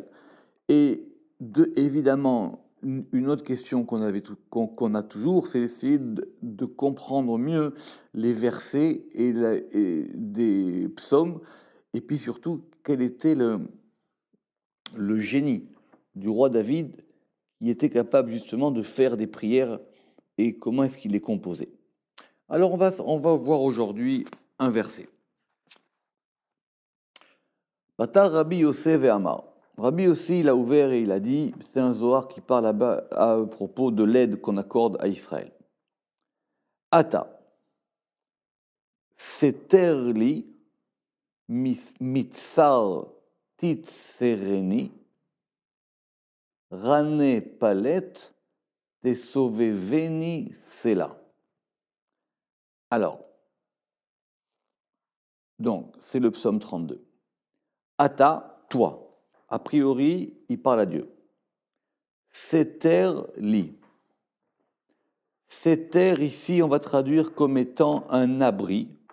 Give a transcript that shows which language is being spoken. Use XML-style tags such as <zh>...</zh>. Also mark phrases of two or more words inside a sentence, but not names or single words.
<fr>Et évidemment, une autre question qu'on a toujours, c'est essayer de comprendre mieux les versets et des psaumes, et puis surtout, quel était le génie du roi David qui était capable justement de faire des prières et comment est-ce qu'il les composait. Alors on va voir aujourd'hui un verset.</fr> <arc>פתח רבי יוסף ואמר.</arc> <fr>Rabbi aussi, il a ouvert et il a dit, c'est un Zohar qui parle là-bas à propos de l'aide qu'on accorde à Israël.</fr> <he>אתה סתר לי מצר תצרני רני פלט תסובבני סלה.</he> <fr>Alors, donc, c'est le psaume 32. Ata, toi. A priori, il parle à Dieu.</fr> <he>סתר לי.</he> <fr>Seter, ici, on va traduire comme étant un abri.</fr>